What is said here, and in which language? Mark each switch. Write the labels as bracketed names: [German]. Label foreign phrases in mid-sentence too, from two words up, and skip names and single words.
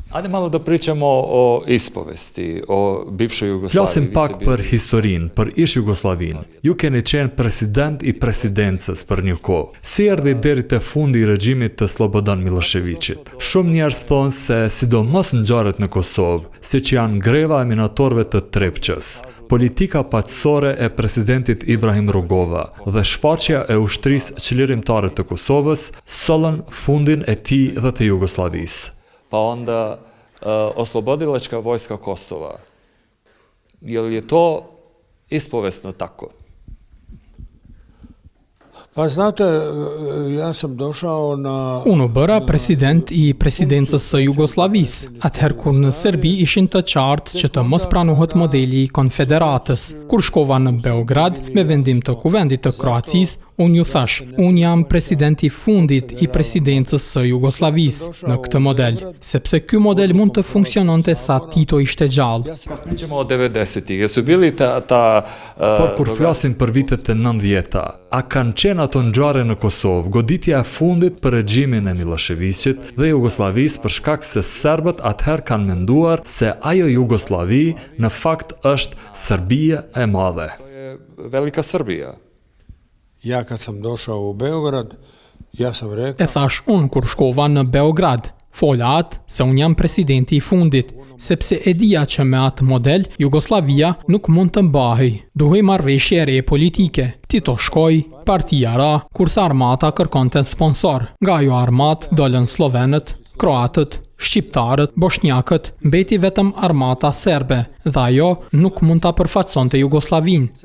[Serbian] Hajde malo da pričamo o ispovesti, o bivšoj Jugoslaviji. [Albanian] Flasim pak për historinë, për ish Jugosllavinë. Ju keni qenë president i presidencës për një kohë. Si erdhi deri te fundi i regjimit të Slobodan Miloševićit. Shumë njerëz thonë se sidomos ngjarjet në Kosovë, siç janë greva e minatorëve të Trepçës, politika paqësore e presidentit Ibrahim Rugova dhe shfaqja e ushtrisë qlirimtare të Kosovës sollën fundin e tij dhe të Jugosllavisë. [Serbian] Pa onda oslobodilačka vojska Kosova. Je li je to ispovesno tako? Pa znate, ja sam došao na... [Albanian] Unë bëra president i presidencës së Jugosllavisë, atëherë kur në Serbi ishin të qartë që të mos pranohet modeli i konfederatës. Kur shkova në Beograd, me vendim të kuvendit të Kroacisë, unë ju thash, unë jam presidenti fundit i presidencës së Jugosllavisë në këtë model, sepse ky model mund të funksiononte sa Tito ishte gjallë. [Serbian] Pričamo o 90-ih, jesu bili [Albanian] Por kur flasim për vitet e 90-ta, a kanë qenë ato ngjarje në Kosovë, goditja e fundit për regjimin e Miloševićit dhe Jugosllavisë për shkak se serbët atëherë kanë menduar se ajo Jugosllavi në fakt është Serbia e madhe. [Serbian] Velika Srbija. Ja kad sam došao u Beograd, ja sam rekao... [Albanian] E thash unë kur shkova në Beograd, fola atë se unë jam presidenti i fundit, sepse e dija që me atë model, Jugoslavia nuk mund të mbahej. Duhej marrëveshje re politike. Tito shkoi, partia ra, kurse armata kërkonte sponsor. Nga ajo armatë dolën slovenët, kroatët, shqiptarët, boshnjakët, mbeti vetëm armata serbe, dhe ajo nuk mund ta përfaqësonte Jugosllavinë.